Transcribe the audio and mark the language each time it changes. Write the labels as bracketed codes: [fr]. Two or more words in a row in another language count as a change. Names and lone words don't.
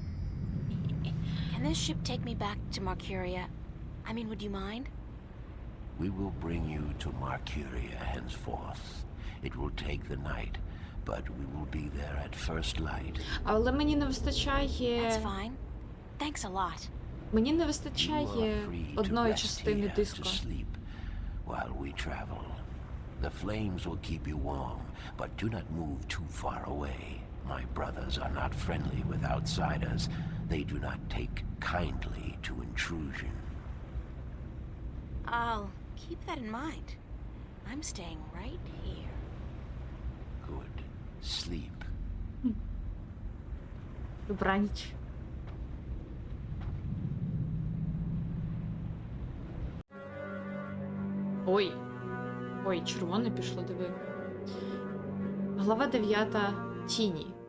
[en] Can this ship take me back to Mercuria? I mean, would you mind? We will bring you to Marcuria henceforth. It will take the night, but we will be there at first light. [uk] Але мені не [en] That's [uk] вистачає... [en] fine. Thanks a lot. [uk] Мені не [en] You are [uk] вистачає [en] free to [uk] одної [en] rest [uk] частини [en] here [uk] диску. [en] to sleep while we travel. The flames will keep you warm, but do not move too far away. My brothers are not friendly with outsiders. They do not take kindly to intrusion. I'll keep that in mind. I'm staying right here. Good. Sleep. [uk] Добраніч. Ой. Ой, червоне пішло, диви. Глава 9. Тіні.